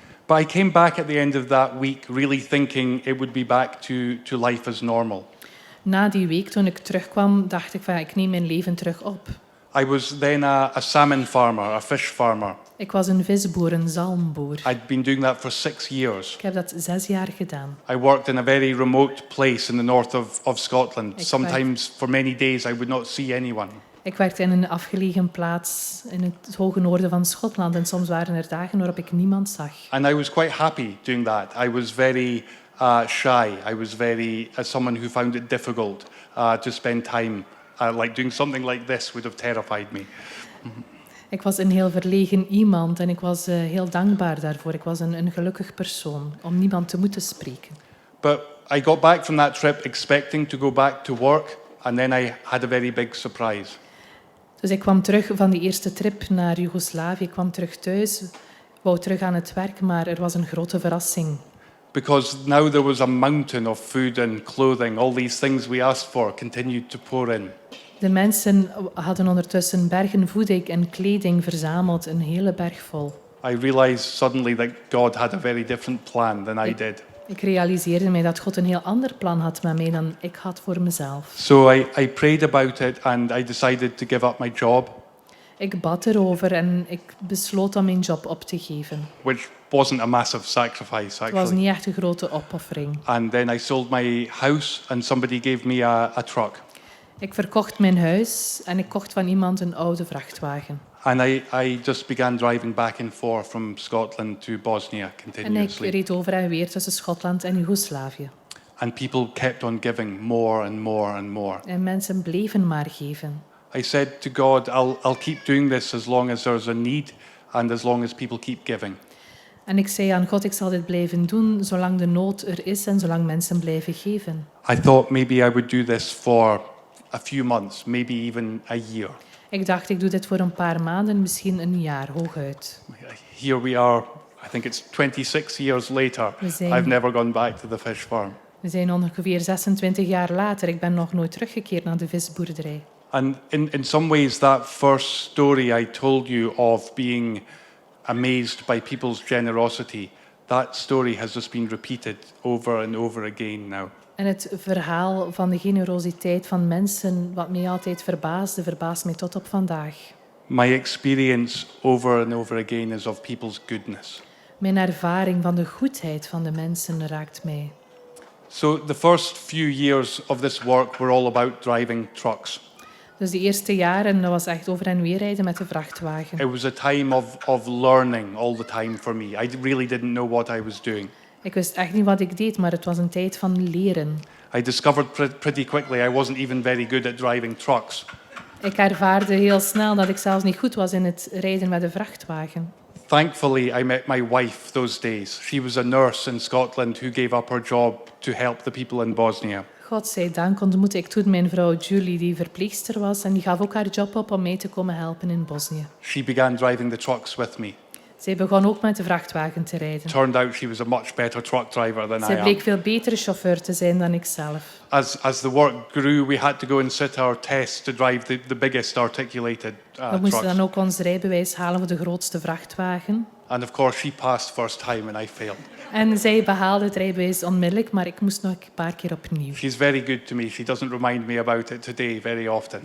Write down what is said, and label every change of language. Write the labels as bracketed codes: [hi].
[en] But I came back at the end of that week really thinking it would be back to life as normal. [nl] Na die week, toen ik terugkwam, dacht ik van ik neem mijn leven terug op. [en] I was then a salmon farmer, a fish farmer. [nl] Ik was een visboer, een zalmboer. [en] I'd been doing that for 6 years. [nl] Ik heb dat 6 jaar gedaan. [en] I worked in a very remote place in the north of Scotland. [nl] Ik [en] Sometimes for many days I would not see anyone. [nl] Ik werkte in een afgelegen plaats in het hoge noorden van Schotland en soms waren er dagen waarop ik niemand zag. [en] And I was quite happy doing that. I was very shy. I was very someone who found it difficult to spend time. Like doing something like this would have terrified me. [nl] Ik was een heel verlegen iemand en ik was heel dankbaar daarvoor. Ik was een gelukkig persoon om niemand te moeten spreken. [en] But I got back from that trip expecting to go back to work, and then I had a very big surprise. [nl] Dus ik kwam terug van die eerste trip naar Joegoslavië. Ik kwam terug thuis, wou terug aan het werk, maar er was een grote verrassing. [en] Because now there was a mountain of food and clothing, all these things we asked for continued to pour in. [nl] De mensen hadden ondertussen bergen voeding en kleding verzameld, een hele berg vol. [en] I realized suddenly that God had a very different plan than I did. [nl] Ik realiseerde mij dat God een heel ander plan had met mij dan ik had voor mezelf. [en] So I prayed about it and I decided to give up my job, [nl] Ik bad erover en ik besloot om mijn job op te geven. [en] which wasn't a massive sacrifice [nl] Het was [en] actually. [nl] niet echt een grote opoffering. [en] And then I sold my house and somebody gave me a truck. [nl] Ik verkocht mijn huis en ik kocht van iemand een oude vrachtwagen. [en] And I just began driving back and forth from Scotland to Bosnia [nl] En ik [en] continuously. [nl] reed over en weer tussen Schotland en Joegoslavië. [en] And people kept on giving more and more and more. [nl] En mensen bleven maar geven. [en] I said to God, I'll keep doing this as long as there's a need and as long as people keep giving. [nl] En ik zei aan God, ik zal dit blijven doen zolang de nood er is en zolang mensen blijven geven. [en] I thought maybe I would do this for a few months, maybe even a year. [nl] Ik dacht, ik doe dit voor een paar maanden, misschien een jaar hooguit. [en] Here we are, I think it's 26 years later. [nl] We zijn- [en] I've never gone back to the fish farm. [nl] We zijn ongeveer 26 jaar later. Ik ben nog nooit teruggekeerd naar de visboerderij. [en] And in some ways, that first story I told you of being amazed by people's generosity, that story has just been repeated over and over again now. [nl] En het verhaal van de generositeit van mensen, wat mij altijd verbaasde, verbaast mij tot op vandaag. [en] My experience over and over again is of people's goodness. [nl] Mijn ervaring van de goedheid van de mensen raakt mij. [en] So the first few years of this work were all about driving trucks. [nl] Dus de eerste jaren, dat was echt over en weer rijden met de vrachtwagen. [en] It was a time of learning all the time for me. I really didn't know what I was doing. [nl] Ik wist echt niet wat ik deed, maar het was een tijd van leren. [en] I discovered pretty quickly I wasn't even very good at driving trucks. [nl] Ik ervaarde heel snel dat ik zelfs niet goed was in het rijden met de vrachtwagen. [en] Thankfully, I met my wife those days. She was a nurse in Scotland who gave up her job to help the people in Bosnia. [nl] Godzijdank ontmoette ik toen mijn vrouw Julie, die verpleegster was, en die gaf ook haar job op om mij te komen helpen in Bosnië. [en] She began driving the trucks with me. [nl] Zij begon ook met de vrachtwagen te rijden. [en] Turned out she was a much better truck driver than I [nl] Zij [en] am. [nl] bleek veel betere chauffeur te zijn dan ik zelf. [en] As the work grew, we had to go and sit our tests to drive the biggest articulated [nl] We moesten [en] trucks. [nl] dan ook ons rijbewijs halen voor de grootste vrachtwagen. [en] And of course, she passed first time and I failed. [nl] En zij behaalde het rijbewijs onmiddellijk, maar ik moest nog een paar keer opnieuw. [en] She's very good to me. She doesn't remind me about it today very often.